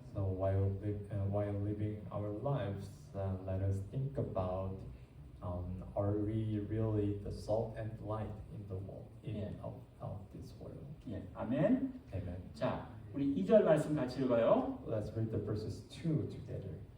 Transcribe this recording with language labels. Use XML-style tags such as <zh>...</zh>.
<en>So while living our lives, let us think about are we really the salt and light in the world, of this world?</en> <ko>예, 아멘.</ko> <en>Amen.</en> <ko>자, 우리 2절 말씀 같이 읽어요.</ko> <en>Let's read the verses 2 together.</en>